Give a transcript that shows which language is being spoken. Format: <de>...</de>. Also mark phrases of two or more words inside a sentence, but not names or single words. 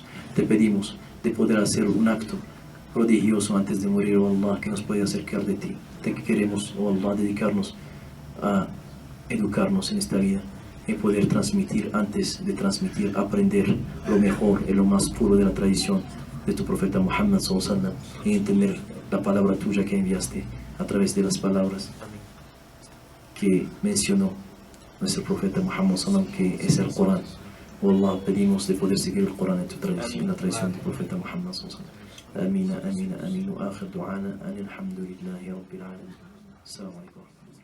<es>Te pedimos de poder hacer un acto prodigioso antes de morir, oh Allah, que nos pueda acercar de ti. Te queremos, oh Allah, dedicarnos a educarnos en esta vida y poder transmitir antes de transmitir, aprender lo mejor y lo más puro de la tradición de tu profeta Muhammad</es> <ar>صلى الله عليه وسلم,</ar> <es>y entender la palabra tuya que enviaste a través de las palabras que mencionó nuestro profeta Muhammad</es> <ar>صلى الله عليه وسلم,</ar> <es>que es el Corán. Oh Allah, pedimos de poder seguir el Corán en tu tradición, en la tradición del profeta Muhammad</es> <ar>صلى الله عليه وسلم. آمين، آمين، آمين. وآخر دعوانا أن الحمد لله رب العالمين. السلام عليكم.</ar>